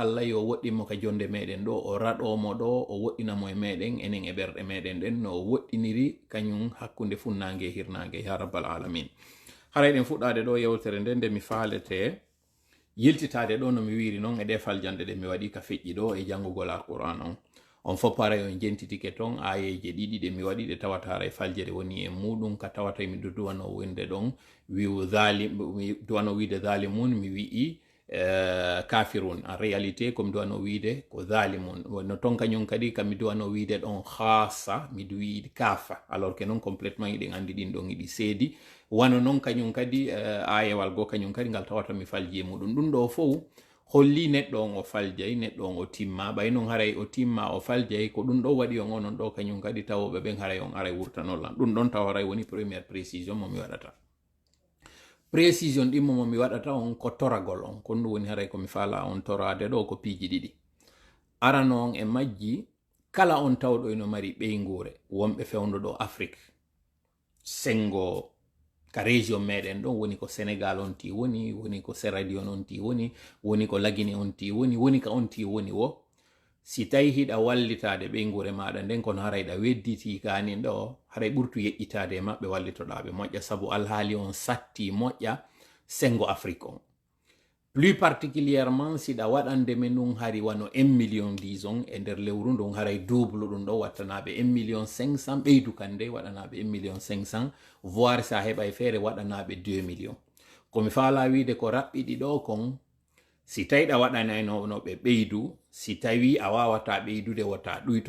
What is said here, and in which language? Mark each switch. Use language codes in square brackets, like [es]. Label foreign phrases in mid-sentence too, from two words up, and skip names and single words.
[ff] Allah yo woɗɗinmo ka jonde meɗen ɗo o raɗomo ɗo o woɗɗinamo e meɗen enen e ɓerɗe meɗen ɗen no o woɗɗiniri kañum hakkunde funnangue e hirnangue [ar] يا رب العالمين [ff] haray ɗen fuɗɗade ɗo yewtere nde nde mi faalete yiltitade ɗo no mi wiri noon e ɗe faljanɗe ɗe mi waɗi ka feƴƴi ɗo e janngugol alquran on on fof paray on jentitike ton ayeje ɗiɗi ɗe mi waɗi ɗe tawata haray faljere woni e muɗum ka tawata mi duwano winde ɗon mi duwano wiide zalimun mi wi'i kafirun [fr] en réalité [ff] comme duwano wiide ko zalimun no ton kañum kadi kam mi duwano wiide ɗon khasa mi duwi kafa [fr] alors que non complètement [ff] iɗen andi ɗin ɗon iɗi seedi wano non kañum kadi ayewal go kañum kadi ngal tawata mi falji e muɗum ɗum ɗo fof holli neɗɗo on o faljay neɗɗo on o timma ɓay non haray o timma o faljay ko ɗum ɗo waɗi on onon ɗo kañum kadi tawoɓe ɓen haray on aray wurtanollan ɗum ɗon taw haray woni [fr] première précision [ff] momi waɗata précision ɗimmo momi waɗata on ko toragol on kon ɗum woni haray komi faala on torade ɗo ko piiji ɗiɗi arano on e majji kala on tawɗo eno mari ɓeygure wonɓe fewndo ɗo afrique sengo ka région meɗen ɗon woni ko sénégal on ti woni woni ko Sierra Leone on ti woni ko Lagine on ti woni ka on ti woni wo si tawi hiɗa wallitade ɓeygure maɗa nden kono haray ɗa wedditi kanin ɗo haray ɓurtu yeƴƴitade e maɓɓe wallitoɗaɓe moƴƴa saabu alhaali on satti moƴƴa sengo afrique on [fr] plus particulièrement [ff] siɗa waɗande men ɗum hari wano 1 million disons e nder lewru ndun haray double ɗum ɗo wattanaɓe 1 million 500 ɓeydu kande waɗanaɓe 1 million 500 voire sa heɓa feere waɗanaɓe 2 million komi faala wiide ko raɓɓiɗi ɗo kon si tawi ɗa waɗanayno ɓe ɓeydu si tawi a wawata ɓeydude wota ɗuytu